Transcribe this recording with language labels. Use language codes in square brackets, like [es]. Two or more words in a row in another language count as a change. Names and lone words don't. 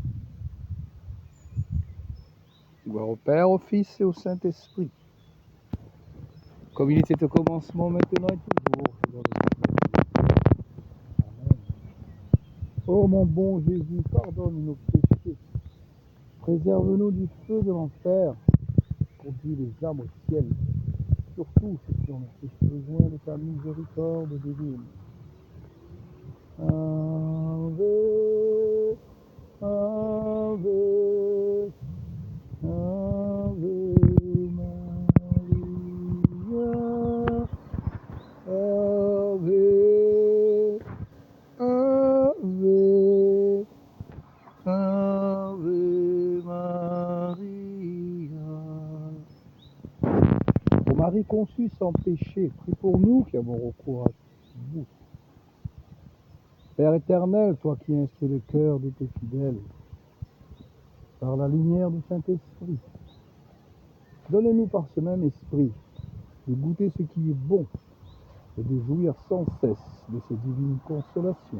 [fr] Gloire au Père, au Fils et au Saint-Esprit, comme il était au commencement, maintenant et toujours, et dans les siècles. Amen. Ô mon bon Jésus, pardonne nos péchés, préserve-nous du feu de l'enfer, conduis les âmes au ciel, surtout ceux qui ont le plus besoin de ta miséricorde divine. [la] Ave, Ave, Ave Maria, Ave, Ave, Ave Maria. [fr] Ô Marie conçue sans péché, prie pour nous qui avons recours à vous. Père éternel, toi qui instruis le cœur de tes fidèles, par la lumière du Saint-Esprit, donne-nous par ce même esprit de goûter ce qui est bon et de jouir sans cesse de ces divines consolations.